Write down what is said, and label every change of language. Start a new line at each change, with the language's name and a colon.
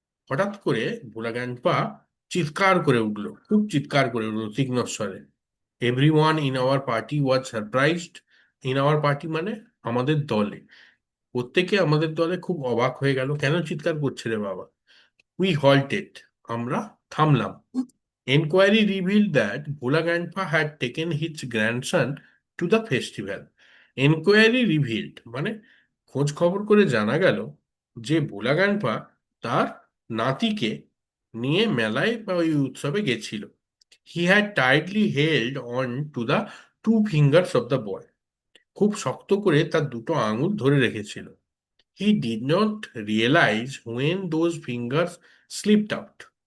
Bangla: হঠাৎ করে ভোলা গ্র্যান্ডপা চিৎকার করে উঠলো, খুব চিৎকার করে উঠলো তীক্ষ্ণ স্বরে।
English: Everyone in our party was surprised.
Bangla: In our party মানে আমাদের দলে, প্রত্যেকে আমাদের দলে খুব অবাক হয়ে গেল, কেন চিৎকার করছে রে বাবা।
English: we halted,
Bangla: আমরা থামলাম।
English: Enquiry revealed that Bhola Grandpa had taken his grandson to the festival.
Bangla: Enquiry revealed মানে খোঁজ খবর করে জানা গেল যে ভোলা গ্র্যান্ডপা তার নাতিকে নিয়ে মেলায় বা ওই উৎসবে গেছিল।
English: He had tightly held on to the two fingers of the boy.
Bangla: খুব শক্ত করে তার দুটো আঙুল ধরে রেখেছিল।
English: He did not realise when those fingers slipped out.